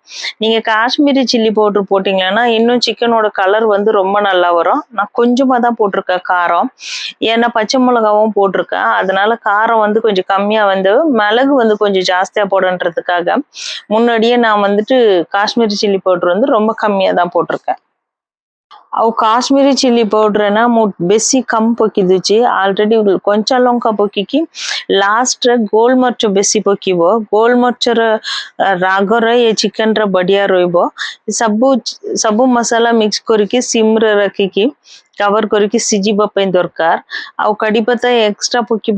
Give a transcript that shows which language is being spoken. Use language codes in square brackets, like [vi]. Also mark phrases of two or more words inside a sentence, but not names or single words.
[ta] நீங்க காஷ்மீரி [en] chilli powder [ta] போட்டீங்கன்னா, இன்னும் சிக்கனோட கலர் வந்து ரொம்ப நல்லா வரும். நான் கொஞ்சமா தான் போட்டிருக்கேன் காரம். ஏன்னா பச்சை மிளகாவும் போட்டிருக்கேன். அதனால காரம் வந்து கொஞ்சம் கம்மியா வந்து மிளகு வந்து கொஞ்சம் ஜாஸ்தியா போடுன்றதுக்காக, முன்னாடியே நான் வந்துட்டு காஷ்மீரி [en] chilli powder [ta] வந்து ரொம்ப கம்மியா தான் போட்டிருக்கேன். [or] ଆଉ କାଶ୍ମୀରୀ [en] chilli powder [or] ନା ମୁଁ ବେଶୀ କମ ପକେଇ ଦଉଛି ଅଲରେଡି କଞ୍ଚା ଲଙ୍କା ପକେଇକି ଲାଷ୍ଟରେ ଗୋଲମରିଚ ବେଶୀ ପକେଇବ ଗୋଲମରିଚର ରାଗରେ ଏ ଚିକେନ ର ବଢିଆ ରହିବ ସବୁ ସବୁ ମସଲା ମିକ୍ସ କରିକି ସିମରେ ରଖିକି କଭର କରିକି ସିଝିବା ପାଇଁ ଦରକାର ଆଉ କଡି ପତା ଏକ୍ସଟ୍ରା ପକେଇବା